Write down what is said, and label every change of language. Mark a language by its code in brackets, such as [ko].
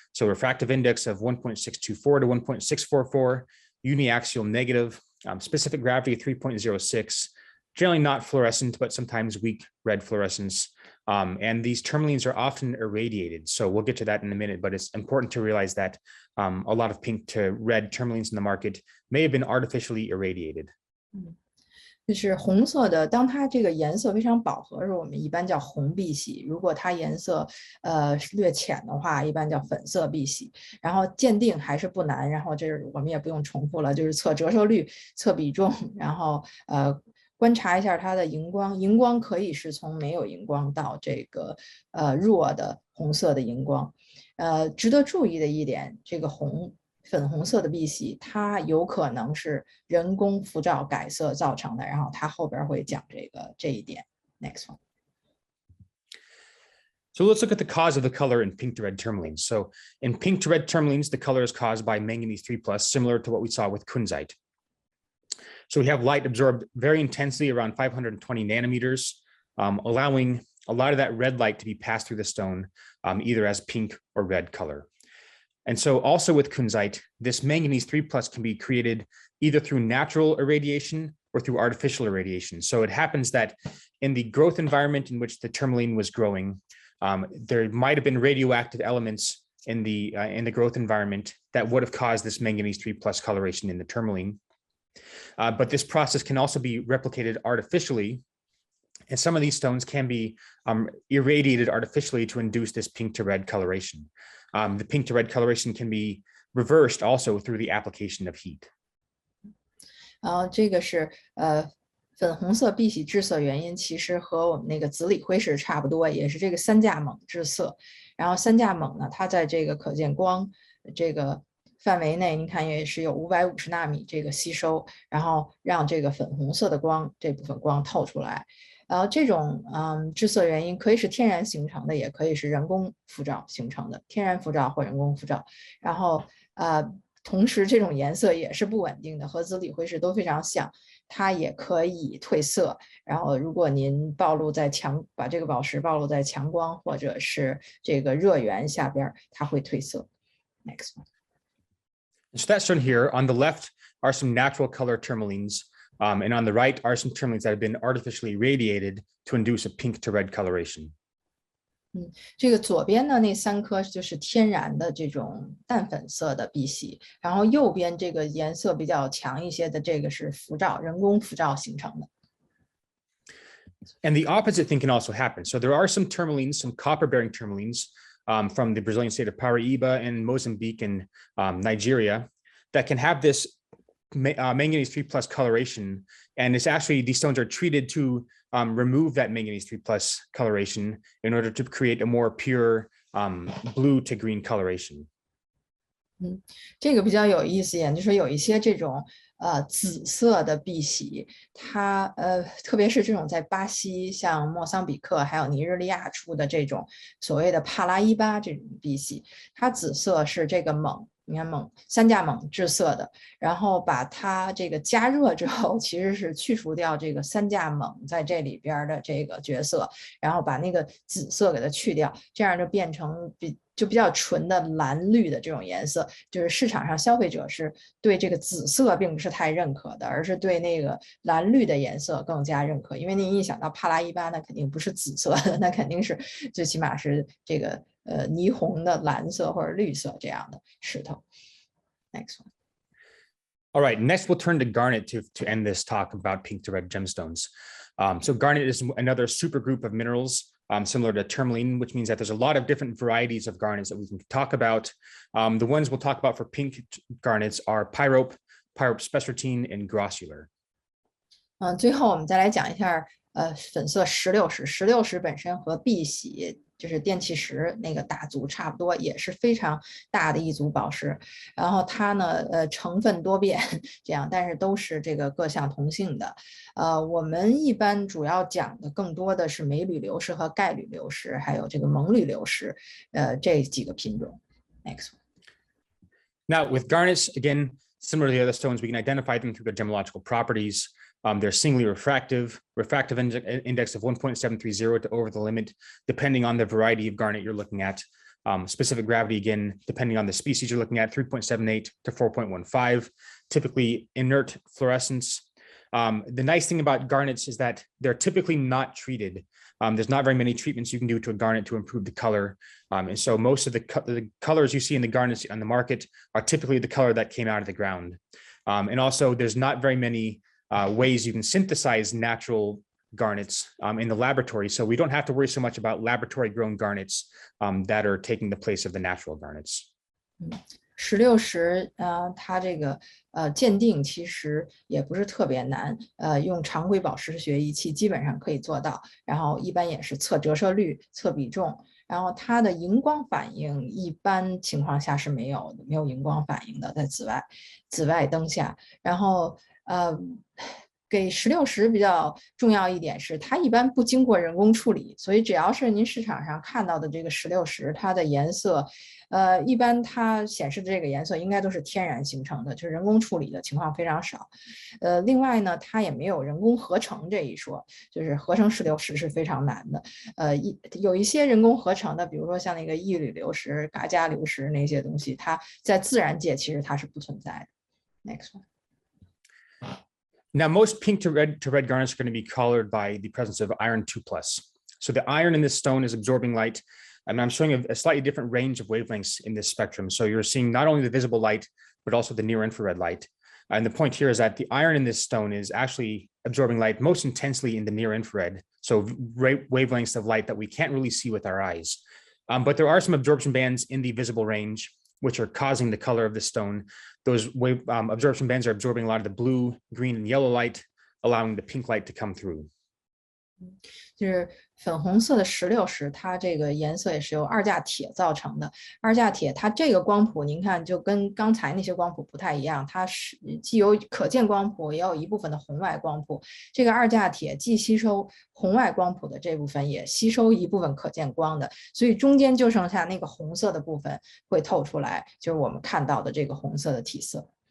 [en] So refractive index of 1.624 to 1.644, uniaxial negative, specific gravity 3.06, generally not fluorescent, but sometimes weak red fluorescence. And these tourmalines are often irradiated. So we'll get to that in a minute, but it's important to realize that a lot of pink to red tourmalines in the market may have been artificially irradiated. [zh] 就是红色的，当它这个颜色非常饱和的时候，我们一般叫红碧玺；如果它颜色略浅的话，一般叫粉色碧玺。然后鉴定还是不难，然后这是我们也不用重复了，就是测折射率、测比重，然后观察一下它的荧光，荧光可以是从没有荧光到这个弱的红色的荧光。值得注意的一点，这个粉红色的碧玺，它有可能是人工辐照改色造成的，然后它后边会讲这一点。 [en] Next one. So let's look at the cause of the color in pink to red tourmalines. So in pink to red tourmalines, the color is caused by manganese 3+, similar to what we saw with Kunzite. So we have light absorbed very intensely around 520 nanometers, allowing a lot of that red light to be passed through the stone, either as pink or red color. And so also with Kunzite, this manganese 3+ can be created either through natural irradiation or through artificial irradiation. So it happens that in the growth environment in which the tourmaline was growing, there might have been radioactive elements in the growth environment that would have caused this manganese 3+ coloration in the tourmaline. But this process can also be replicated artificially. And some of these stones can be irradiated artificially to induce this pink to red coloration. The pink to red coloration can be reversed also through the application of heat. [zh] 这个是粉红色碧玺致色原因，其实和我们那个紫锂辉石差不多，也是这个三价锰致色。然后三价锰呢，它在这个可见光这个范围内，您看也是有550纳米这个吸收，然后让这个粉红色的光这部分光透出来。这种致色原因可以是天然形成的，也可以是人工辐照形成的，天然辐照或人工辐照。然后同时这种颜色也是不稳定的，和紫锂辉石都非常像，它也可以褪色。然后如果您把这个宝石暴露在强光或者是这个热源下边，它会褪色。 [en] Next one. So that's shown here. On the left are some natural color tourmalines, and on the right are some tourmalines that have been artificially irradiated to induce a pink to red coloration. [zh] 这个左边的那3颗就是天然的这种淡粉色的碧玺，然后右边这个颜色比较强一些的这个是浮照，人工浮照形成的。 [en] And the opposite thing can also happen. So there are some tourmalines, some copper-bearing tourmalines from the Brazilian state of Pareba and Mozambique and Nigeria that can have this manganese 3 plus coloration. And it's actually, these stones are treated to remove that manganese 3 plus coloration in order to create a more pure blue to green coloration. [zh] 这个比较有意思一点，就是有一些这种紫色的碧玺，它特别是这种在巴西、像莫桑比克还有尼日利亚出的这种所谓的帕拉伊巴这种碧玺，它紫色是这个锰。你看三价锰制色的，然后把它这个加热之后，其实是去除掉这个三价锰在这里边的这个角色，然后把那个紫色给它去掉，这样就变成比较纯的蓝绿的这种颜色。就是市场上消费者是对这个紫色并不是太认可的，而是对那个蓝绿的颜色更加认可。因为你一想到帕拉伊巴，那肯定不是紫色的，那肯定是最起码是这个霓虹的蓝色或者绿色这样的石头。 [en] Next one. All right, next we'll turn to garnet to end this talk about pink to red gemstones. So garnet is another supergroup of minerals similar to tourmaline, which means that there's a lot of different varieties of garnets that we can talk about. The ones we'll talk about for pink garnets are pyrope, pyrope spessartine, and grossular. [zh] 最后我们再来讲一下粉色石榴石。石榴石本身和碧玺就是电气石那个大族差不多，也是非常大的一组宝石。然后它呢，成分多变，这样，但是都是这个各项同性的。我们一般主要讲的更多的是镁铝流石和钙铝流石，还有这个锰铝流石，这几个品种。 [en] Next one. Now with garnets, again, similar to the other stones, we can identify them through their gemological properties. They're singly refractive index of 1.730 to over the limit, depending on the variety of garnet you're looking at. Specific gravity, again, depending on the species you're looking at, 3.78 to 4.15, typically inert fluorescence. The nice thing about garnets is that they're typically not treated. There's not very many treatments you can do to a garnet to improve the color. And so most of the colors you see in the garnets on the market are typically the color that came out of the ground. And also there's not very many ways you can synthesize natural garnets in the laboratory. So we don't have to worry so much about laboratory grown garnets that are taking the place of the natural garnets. [zh] 石榴石，它这个鉴定其实也不是特别难，用常规宝石学仪器基本上可以做到。然后一般也是测折射率、测比重，然后它的荧光反应一般情况下是没有荧光反应的，在紫外灯下。然后给石榴石比较重要一点是，它一般不经过人工处理，所以只要是您市场上看到的这个石榴石，它的颜色，一般它显示的这个颜色应该都是天然形成的，就是人工处理的情况非常少。另外呢，它也没有人工合成这一说，就是合成石榴石是非常难的。有一些人工合成的，比如说像那个异铝流石、嘎加流石那些东西，它在自然界其实它是不存在的。 [en] Next one. Now, most pink to red garnets are going to be colored by the presence of iron 2 plus. So the iron in this stone is absorbing light. And I'm showing a slightly different range of wavelengths in this spectrum. So you're seeing not only the visible light, but also the near infrared light. And the point here is that the iron in this stone is actually absorbing light most intensely in the near infrared. So wavelengths of light that we can't really see with our eyes. But there are some absorption bands in the visible range, which are causing the color of the stone. Those absorption bands are absorbing a lot of the blue, green, and yellow light, allowing the pink light to come through. [zh] 就是粉红色的石榴石，它这个颜色也是由二价铁造成的。二价铁它这个光谱，您看就跟刚才那些光谱不太一样，它是既有可见光谱，也有一部分的红外光谱。这个二价铁既吸收红外光谱的这部分，也吸收一部分可见光的，所以中间就剩下那个红色的部分会透出来，就是我们看到的这个红色的体色。